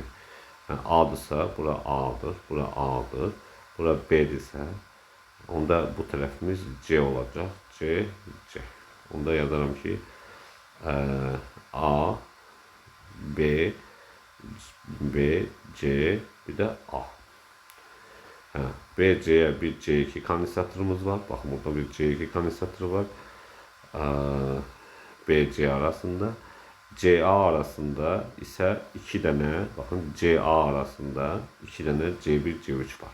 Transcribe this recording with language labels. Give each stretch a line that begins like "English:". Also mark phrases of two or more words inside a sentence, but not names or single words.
Azerbaijani: A-dırsa, bura A-dır, bura A-dır. Bura B-dirsə, onda bu tərəfimiz C olacaq. C, C. Onda yazaram ki, A, B, B, C, bir də A.
Turkish: B, C'ye bir C2 kondensatörümüz var. Bakın burada bir C2 kondensatörü var. B, C arasında. CA arasında ise 2 tane, bakın CA arasında 2 tane C1, C3 var.